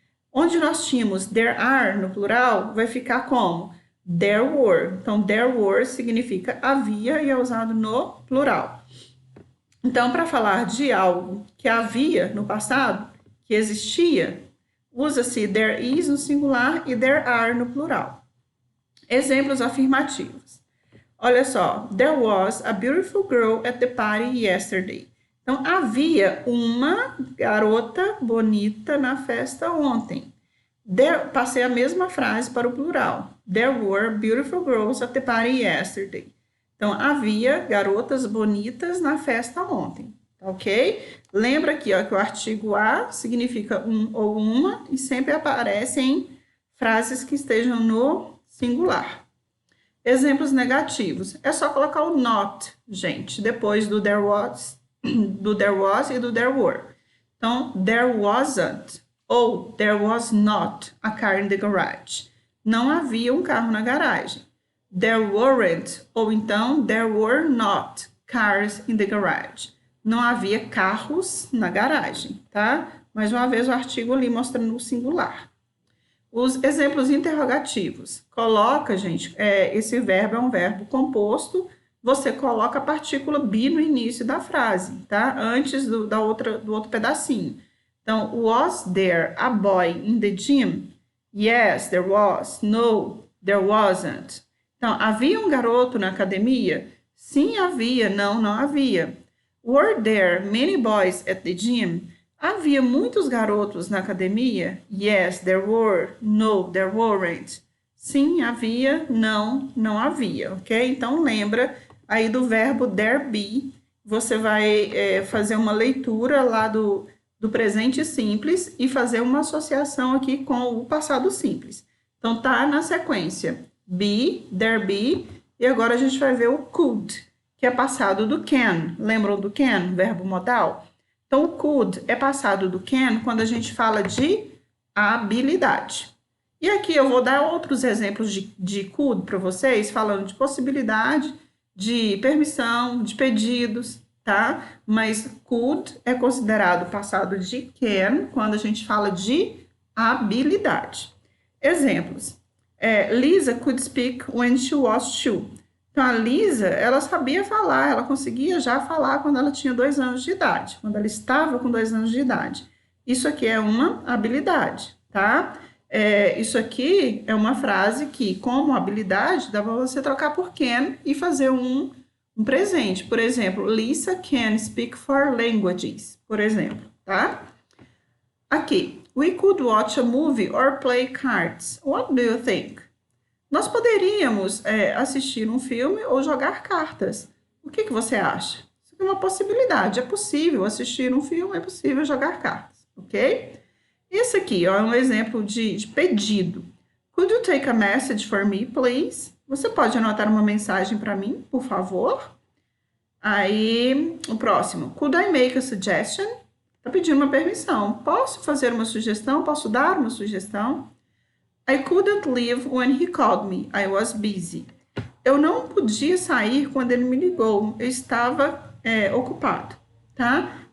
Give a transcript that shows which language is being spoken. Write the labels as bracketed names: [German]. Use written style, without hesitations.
[Portuguese] Onde nós tínhamos [English] there are [Portuguese] no plural, vai ficar como? [English] There were. [Portuguese] Então, [English] there were [Portuguese] significa havia e é usado no plural. Então, para falar de algo que havia no passado, que existia, usa-se [English] there is [Portuguese] no singular e [English] there are [Portuguese] no plural. Exemplos afirmativos. Olha só, [English] there was a beautiful girl at the party yesterday. [Portuguese] Então, havia uma garota bonita na festa ontem. Passei a mesma frase para o plural. [English] There were beautiful girls at the party yesterday. [Portuguese] Então, havia garotas bonitas na festa ontem, ok? Lembra aqui, ó, que o artigo a significa um ou uma e sempre aparece em frases que estejam no singular. Exemplos negativos. É só colocar o not, gente, depois do [English] there was [Portuguese] e do [English] there were. [Portuguese] Então, [English] there wasn't [Portuguese] ou [English] there was not a car in the garage. [Portuguese] Não havia um carro na garagem. [English] There weren't, [Portuguese] ou então, [English] there were not cars in the garage. [Portuguese] Não havia carros na garagem, tá? Mais uma vez, o artigo ali mostrando o singular. Os exemplos interrogativos. Coloca, gente, esse verbo é um verbo composto, você coloca a partícula be no início da frase, tá? Antes do outro pedacinho. Então, [English] was there a boy in the gym? Yes, there was. No, there wasn't. [Portuguese] Então, havia um garoto na academia? Sim, havia. Não, não havia. [English] Were there many boys at the gym? [Portuguese] Havia muitos garotos na academia? [English] Yes, there were. No, there weren't. [Portuguese] Sim, havia. Não, não havia, ok? Então, lembra aí do verbo [English] there be. [Portuguese] Você vai fazer uma leitura lá do presente simples e fazer uma associação aqui com o passado simples. Então, tá na sequência. Be, [English] there be, [Portuguese] e agora a gente vai ver o could, que é passado do can. Lembram do can, verbo modal? Então, o could é passado do can quando a gente fala de habilidade. E aqui eu vou dar outros exemplos de could para vocês, falando de possibilidade, de permissão, de pedidos, tá? Mas could é considerado passado de can quando a gente fala de habilidade. Exemplos. [English] Lisa could speak when she was 2. [Portuguese] Então, a Lisa, ela sabia falar, ela conseguia já falar quando ela tinha 2 anos de idade, quando ela estava com 2 anos de idade. Isso aqui é uma habilidade, tá? Isso aqui é uma frase que, como habilidade, dá para você trocar por can e fazer um presente. Por exemplo, [English] Lisa can speak 4 languages, [Portuguese] por exemplo, tá? Aqui. [English] We could watch a movie or play cards. What do you think? [Portuguese] Nós poderíamos assistir um filme ou jogar cartas. O que você acha? Isso é uma possibilidade. É possível assistir um filme, é possível jogar cartas, ok? Esse aqui ó, é um exemplo de pedido. [English] Could you take a message for me, please? [Portuguese] Você pode anotar uma mensagem para mim, por favor? Aí, o próximo. [English] Could I make a suggestion? [Portuguese] Está pedindo uma permissão. Posso fazer uma sugestão? Posso dar uma sugestão? [English] I couldn't leave when he called me. I was busy. [Portuguese] Eu não podia sair quando ele me ligou. Eu estava ocupado, tá?